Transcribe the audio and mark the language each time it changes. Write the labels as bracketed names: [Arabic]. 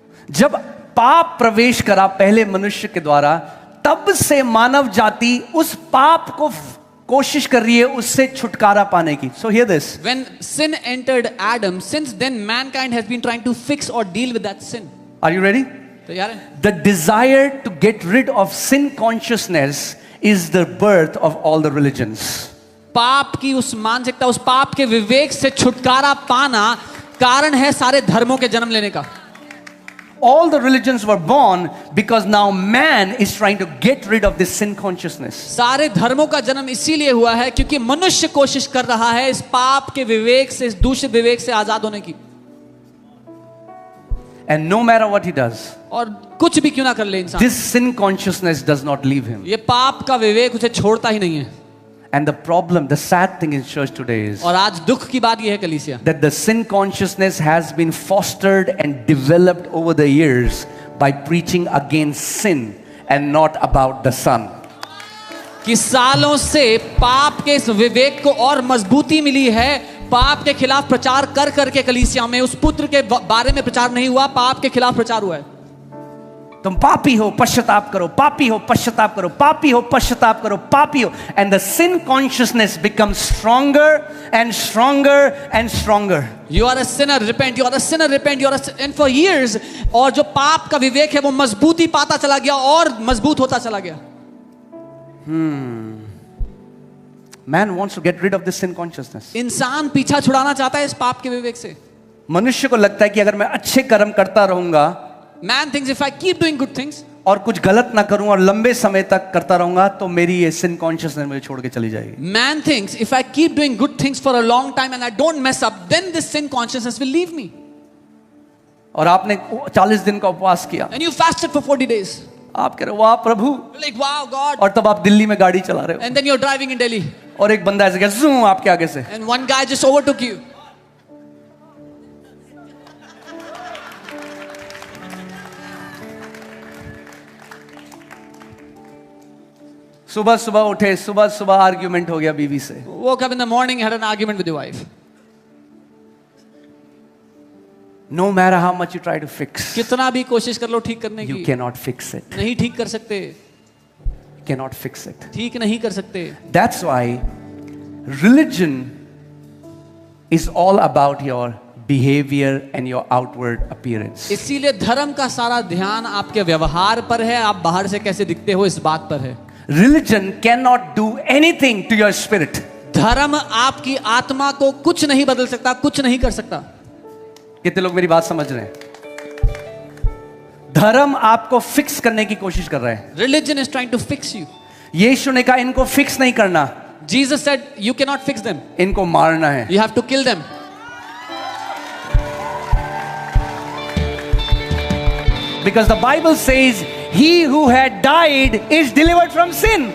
[Hindi] जब पाप प्रवेश करा पहले मनुष्य के द्वारा, तब से मानव जाति उस पाप को कोशिश कर रही है उससे छुटकारा पाने की. [English] So hear this. When sin entered Adam, since then mankind has been trying to fix or deal with that sin. Are you ready? [Hindi] तैयार है? [English] The desire to get rid of sin consciousness is the birth of all the religions. [Hindi] पाप की उस मानसिकता, उस पाप के विवेक से छुटकारा पाना कारण है सारे धर्मों के जन्म लेने का. [English] all the religions were born because now man is trying to get rid of this sin consciousness. [Hindi] सारे धर्मों का जन्म इसीलिए हुआ है क्योंकि मनुष्य कोशिश कर रहा है इस पाप के विवेक से, इस दूषित विवेक से आजाद होने की. [English] And no matter what he does, [Hindi] और कुछ भी क्यों ना कर ले इंसान, [English] this sin consciousness does not leave him. [Hindi] ये पाप का विवेक उसे छोड़ता ही नहीं है. [English] And the problem, the sad thing in church today is [Hindi] और आज दुख की बात यह है कलीसिया, [English] that the sin consciousness has been fostered and developed over the years by preaching against sin and not about the Son. [Hindi] कि सालों से पाप के इस विवेक को और मजबूती मिली है. पाप के खिलाफ प्रचार कर करके कलीसिया में उस पुत्र के बारे में प्रचार नहीं हुआ, पाप के खिलाफ प्रचार हुआ है. तुम पापी हो, पश्चाताप करो, पापी हो, पश्चाताप करो, पापी हो, पश्चाताप करो, पापी हो. [English] And the sin consciousness becomes stronger and stronger and stronger. You are a sinner, repent. You are a sinner, repent. You are and for years, [Hindi] और जो पाप का विवेक है वो मजबूती पाता चला गया और मजबूत होता चला गया. [English] Man wants to get rid of this sin consciousness. [Hindi] इंसान पीछा छुड़ाना चाहता है इस पाप के विवेक से. मनुष्य को लगता है कि अगर मैं अच्छे कर्म करता रहूंगा, [English] Man thinks if I keep doing good things [Hindi] और कुछ गलत ना करूं और लंबे समय तक करता रहूंगा तो मेरी ये [English] sin consciousness [Hindi] मुझे छोड़ के चली जाएगी. [English] Man thinks if I keep doing good things for a long time and I don't mess up, then this sin consciousness will leave me. [Hindi] और आपने 40 दिन का उपवास किया, [English] And you fasted for 40 days. [Hindi] आप कह रहे हो वाह प्रभु, [English] You're like, wow, God. [Hindi] और तब आप दिल्ली में गाड़ी चला रहे हो [English] And then you're driving in Delhi. [Hindi] और एक बंदा ऐसे गया ज़ूम आपके आगे से, [English] And one guy just overtook you. [Hindi] सुबह सुबह उठे, सुबह सुबह आर्ग्यूमेंट हो गया बीवी से. [English] Woke up in the morning, had an argument with your wife. No matter how much you try to fix, [Hindi] कितना भी कोशिश कर लो ठीक करने [English] you [Hindi] की, [English] cannot fix it. [Hindi] नहीं ठीक कर सकते, [English] Cannot fix it. [Hindi] ठीक नहीं कर सकते. [English] That's why religion is all about your behavior and your outward appearance. [Hindi] इसीलिए धर्म का सारा ध्यान आपके व्यवहार पर है, आप बाहर से कैसे दिखते हो इस बात पर है. [English] Religion cannot do anything to your spirit. [Hindi] धर्म आपकी आत्मा को कुछ नहीं बदल सकता, कुछ नहीं कर सकता. कितने लोग मेरी बात समझ रहे हैं? धर्म आपको फिक्स करने की कोशिश कर रहा है. [English] Religion is trying to fix you. [Hindi] यीशु ने कहा इनको फिक्स नहीं करना, [English] Jesus said you cannot fix them. [Hindi] इनको मारना है. [English] You have to kill them. Because the Bible says he who had died is delivered from sin.